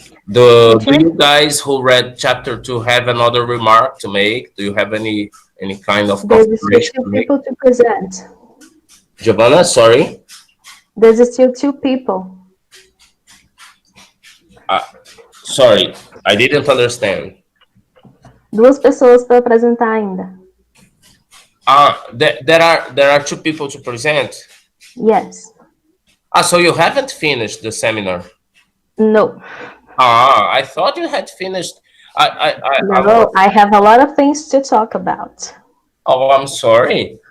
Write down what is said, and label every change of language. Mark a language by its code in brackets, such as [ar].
[en] Do you guys who read chapter 2 have another remark to make? Do you have any kind of There's still 2 people to present. Giovanna, sorry? There's still 2 people. Sorry, I didn't understand. [pt] 2 pessoas para apresentar ainda. [en] There are 2 people to present. Yes. So you haven't finished the seminar? No. I thought you had finished. No, I have a lot of things to talk about. Oh, I'm sorry.